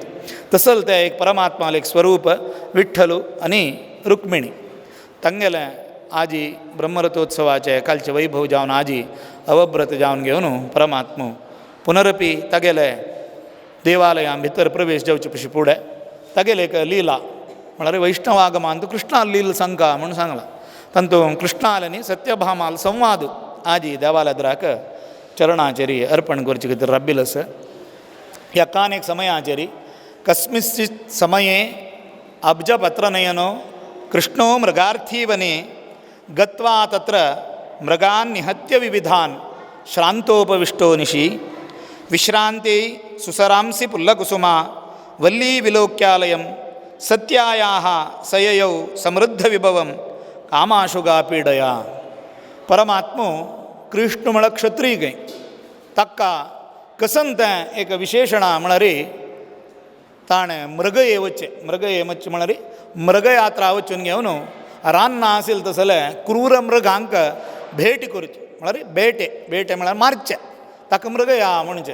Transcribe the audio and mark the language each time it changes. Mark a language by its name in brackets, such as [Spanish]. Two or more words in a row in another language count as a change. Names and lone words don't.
[Konkani] तसल तें एक परमात्मा एक स्वरूप विठ्ठल आनी रुक्मिणी तांगेलें आजी ब्रह्मरथोत्सवाचे कालचे वैभव जावन आजी अवव्रत जावन घेवन परमात्मा पुनरपी तागेले देवालयां भितर प्रवेश जावचे पशी फुडें तागेले एक लिला म्हळ्यार वैष्णव आगमांत कृष्णा लील सांगा म्हणून सांगलां. तातूंत कृष्णाल आनी सत्यभामाल संवाद आजी देवालयाक चरणाचेरी अर्पण करचे खातीर राबिल्लो आसा. ह्या कानेक समयाचेरी [Sanskrit] कस्मिंश्चित् समये अब्जपत्रनयनो कृष्णो मृगार्थी वने गत्वा तत्र मृगान् निहत्य विविधान् श्रान्तोपविष्टो निशि विश्रान्ते सुसरांसि पुल्लकुसुमा वल्ली विलोक्यालयं सत्यायाः सययौ समृद्धविभवं कामाशुगा पीडया. [Konkani] परमात्मो कृष्ण म्हळ्यार क्षत्रीय खंय ताका कसंत एक विशेषणा म्हळ्यार ताणें मृगये वचचें म्हळ्यार मृगयात्रा वचून घेवन रान आशिल्लें तसलें क्रूर मृगांक भेट करची म्हळ्यार बेटे म्हळ्यार मारचे ताका मृगया म्हणचें.